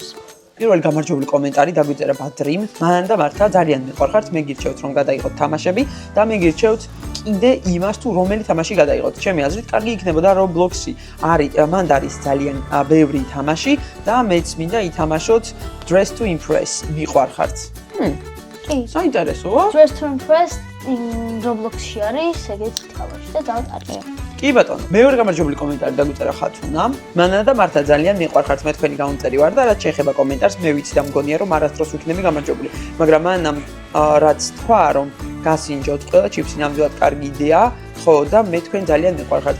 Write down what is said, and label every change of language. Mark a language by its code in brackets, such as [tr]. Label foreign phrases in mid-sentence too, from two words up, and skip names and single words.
[ka] პირველი გამარჯვებული კომენტარი დაგვიწერა ბადრიმ. მან და მართა ძალიან მიყვარხართ, მე გირჩევთ რომ გადაიღოთ თამაშები და მე გირჩევთ კიდე იმას თუ რომელი თამაში გადაიღოთ. ჩემი აზრით კარგი იქნებოდა Roblox-ი. მან არის ძალიან ბევრი თამაში და მეც მინდა ითამაშოთ Dress to Impress. მიყვარხართ. საინტერესოა. Dress to Impress Roblox-ში არის ეგეთი თამაში და ძალიან კარგია. კი ბატონო, მეორე გამარჯვებული კომენტარი დაგვიწერა ხათუნამ. მანანა და მართა ძალიან მიყვარხართ, მე თქვენი გამომწერი ვარ და რაც შეეხება კომენტარს, მე ვიცი და მგონია რომ არასდროს ვიქნები გამარჯვებული. მაგრამ მანამ რაც თქვა რომ გასინჯოთ ყველა ჩიფსი ნამდვილად კარგი იდეა, ხო და მე თქვენ ძალიან მიყვარხართ.